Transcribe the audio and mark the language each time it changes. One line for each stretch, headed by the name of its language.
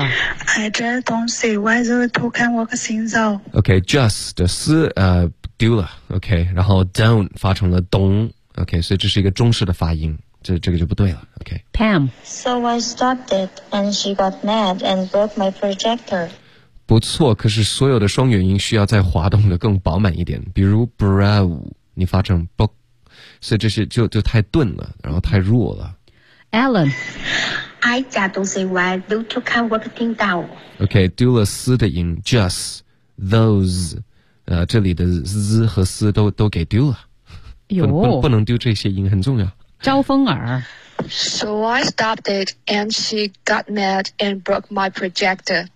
English: I just don't see why those two can work things out.
Chinese: OK, just, 是丢了 OK, 然后 don't 发成了 don't OK, 所以这是一个中式的发音这个就不对了 OK
English: Pam So I stopped it and she got mad and broke my projector.
Chinese: 不错可是所有的双元音需要再滑动的更饱满一点比如 brow 你发成 book 所以这些就太钝了然后太弱了
English: Alan I just don't see why those two can work things out.
Chinese: OK, 丢了 s 的音 just, those, 这里的 z 和 s 都给丢了。有、不能丢这些音很重要。招风耳。
English: So I stopped it and she got mad and broke my projector.